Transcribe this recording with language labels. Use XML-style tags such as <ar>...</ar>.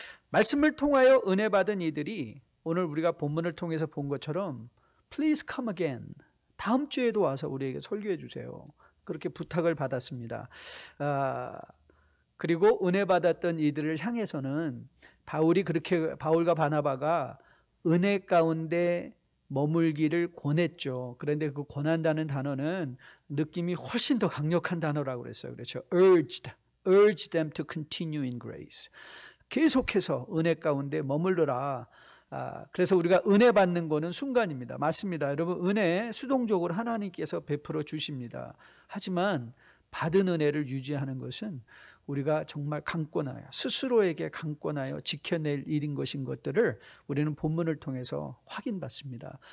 <ko>말씀을 통하여 은혜 받은 이들이 오늘 우리가 본문을 통해서 본 것처럼</ko> <en>Please come again,</en> <ko>다음 주에도 와서 우리에게 설교해 주세요, 그렇게 부탁을 받았습니다. 그리고 은혜 받았던 이들을 향해서는 바울과 바나바가 은혜 가운데 머물기를 권했죠. 그런데 그 권한다는 단어는 느낌이 훨씬 더 강력한 단어라고 그랬어요. 그렇죠.</ko> <en>urge them to continue in grace.</en> <ko>계속해서 은혜 가운데 머물러라. 그래서 우리가 은혜 받는 거는 순간입니다. 맞습니다. 여러분, 은혜 수동적으로 하나님께서 베풀어 주십니다. 하지만 받은 은혜를 유지하는 것은 우리가 정말 강권하여, 스스로에게 강권하여 지켜낼 일인 것들을 우리는 본문을 통해서 확인받습니다.</ko>